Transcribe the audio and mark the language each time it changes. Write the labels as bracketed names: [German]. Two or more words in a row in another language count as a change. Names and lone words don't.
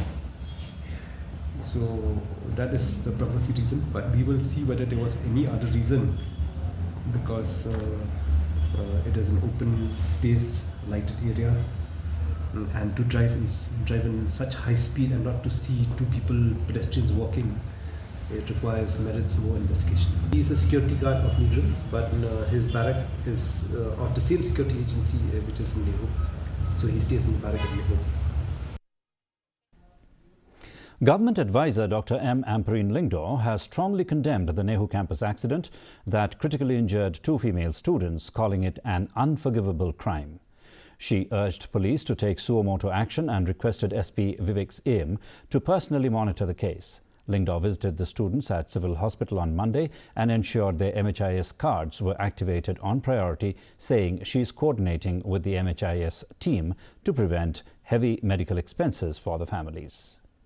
[English] So that is the [Latin] prima facie [English] reason, but we will see whether there was any other reason, because it is an open space, lighted area, and to drive in such high speed and not to see 2 pedestrians walking, it merits more investigation. He is a security guard of Negrim's, but his barrack is of the same security agency which is in NEHU. So he stays in the barrack at NEHU. Government advisor Dr. M. Amperine Lingdor has strongly condemned the NEHU campus accident that critically injured 2 female students, calling it an unforgivable crime. She urged police to take [Latin] suo motu [English] action and requested SP Vivek's aim to personally monitor the case. Lingdor visited the students at Civil Hospital on Monday and ensured their MHIS cards were activated on priority, saying she is coordinating with the MHIS team to prevent heavy medical expenses for the families.